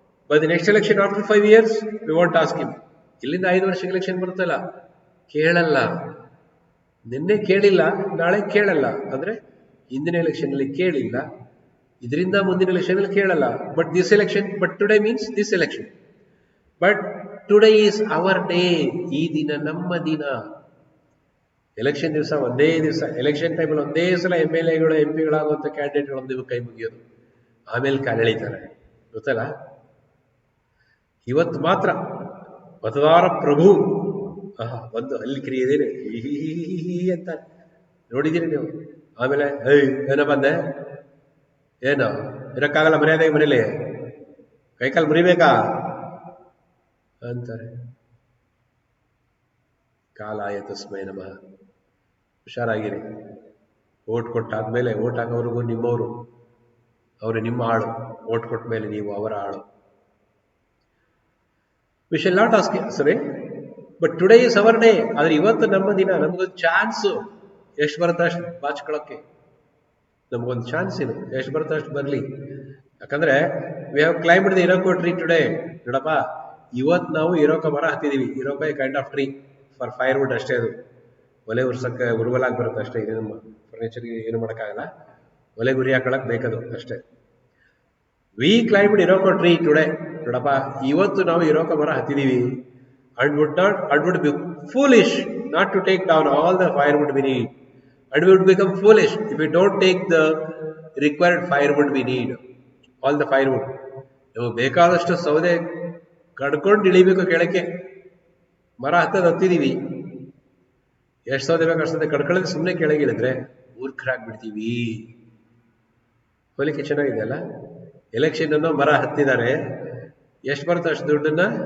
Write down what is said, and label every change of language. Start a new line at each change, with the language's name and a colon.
English: By the next election after 5 years, we won't ask him.
Kannada: ಇಲ್ಲಿಂದ 5 ವರ್ಷಕ್ಕೆ election ಬರುತ್ತಲ್ಲ, ಕೇಳಲ್ಲ. ನಿನ್ನೆ ಕೇಳಿಲ್ಲ, ನಾಳೆ ಕೇಳಲ್ಲ. ಅಂದ್ರೆ ಹಿಂದಿನ ಎಲೆಕ್ಷನ್ ಅಲ್ಲಿ ಕೇಳಿಲ್ಲ, ಇದರಿಂದ ಮುಂದಿನ ಎಲೆಕ್ಷನ್ ಅಲ್ಲಿ ಕೇಳಲ್ಲ.
English: But today means this election. But today is our day.
Kannada: ಈ ದಿನ ನಮ್ಮ ದಿನ. ಎಲೆಕ್ಷನ್ ದಿವಸ ಒಂದೇ ದಿವಸ, ಎಲೆಕ್ಷನ್ ಟೈಮಲ್ಲಿ ಒಂದೇ ಸಲ MLAಗಳು MP ಗಳಾಗುವಂಥ ಕ್ಯಾಂಡಿಡೇಟ್ಗಳು ಕೈ ಮುಗಿಯೋದು, ಆಮೇಲೆ ಕಾಲೆಳಿತಾರೆ, ಗೊತ್ತಲ್ಲ. ಇವತ್ತು ಮಾತ್ರ ಮತದಾರ ಪ್ರಭು ಒಂದು ಅಲ್ಲಿ ಕ್ರಿಯೇದೇನೆ ಅಂತ ನೋಡಿದ್ದೀರಿ ನೀವು. ಆಮೇಲೆ ಏನೋ ಬಂದೆ, ಏನು ಇರಕ್ಕಾಗಲ್ಲ ಮರ್ಯಾದೆಗೆ ಮನೇಲಿ, ಕೈಕಾಲು ಮುರಿಬೇಕಾ ಅಂತಾರೆ.
Sanskrit: ಕಾಲಾಯ ತಸ್ಮೈ ನಮಃ.
Kannada: ಹುಷಾರಾಗಿರಿ. ಓಟ್ ಕೊಟ್ಟಾದ್ಮೇಲೆ, ಓಟ್ ಹಾಕೋವ್ರಿಗೂ ನಿಮ್ಮವರು, ಅವರು ನಿಮ್ಮ ಆಳು. ಓಟ್ ಕೊಟ್ಟ ಮೇಲೆ ನೀವು ಅವರ ಆಳು.
English: We shall not ask him, sorry, but today is our day.
Kannada: ಆದರೆ ಇವತ್ತು ನಮ್ಮ ದಿನ. ನಮಗೊಂದು ಚಾನ್ಸು, ಎಷ್ಟು ಬರುತ್ತೆ ಅಷ್ಟು ಬಾಚ್ಕೊಳ್ಳೋಕ್ಕೆ ನಮಗೊಂದು ಚಾನ್ಸ್ ಇದೆ. ಎಷ್ಟು ಬರುತ್ತೆ ಅಷ್ಟು ಬರಲಿ. ಯಾಕಂದ್ರೆ
English: We have climbed the iroko tree today.
Kannada: ನೋಡಪ್ಪ, ಇವತ್ತು ನಾವು ಇರೋಕ ಮರ ಹತ್ತಿದೀವಿ. ಇರೋಕ
English: kind of tree for firewood
Kannada: ಅಷ್ಟೇ. ಅದು ಒಲೆ ಉರ್ಸಕ್ಕೆ ಉರುವಲಾಗಿ ಬರುತ್ತೆ ಅಷ್ಟೇ. ಇದು ನಮ್ಮ ಫರ್ನಿಚರ್ಗೆ ಏನು ಮಾಡೋಕ್ಕಾಗಲ್ಲ, ಒಲೆ ಗುರಿ ಹಾಕೊಳಕ್ ಬೇಕದು ಅಷ್ಟೇ.
English: We climbed iroko tree today.
Kannada: ನೋಡಪ್ಪ, ಇವತ್ತು ನಾವು ಇರೋಕ ಮರ ಹತ್ತಿದೀವಿ.
English: And would be foolish not to take down all the firewood we need. And we would become foolish if we don't take the required firewood we need. All the firewood.
Kannada: ನಾವು ಬೇಕಾದಷ್ಟು ಸೌದೆ ಕಡ್ಕೊಂಡು ಇಳಿಬೇಕು ಕೆಳಕ್ಕೆ. ಮರ ಹತ್ತಿದೀವಿ, ಎಷ್ಟು ಸೌದೆ ಬೇಕು ಅಷ್ಟು ಸೌದೆ ಕಡ್ಕೊಳ್ಳೋದು. ಸುಮ್ಮನೆ ಕೆಳಗೆ ಇಳಿದ್ರೆ ಮೂರ್ಖರಾಗ್ಬಿಡ್ತೀವಿ. ಹೋಲಿಕೆ ಚೆನ್ನಾಗಿದೆ ಅಲ್ಲ. ಎಲೆಕ್ಷನ್ ಅನ್ನೋ ಮರ ಹತ್ತಿದ್ದಾರೆ, ಎಷ್ಟು ಬರುತ್ತೆ ಅಷ್ಟು ದುಡ್ಡನ್ನ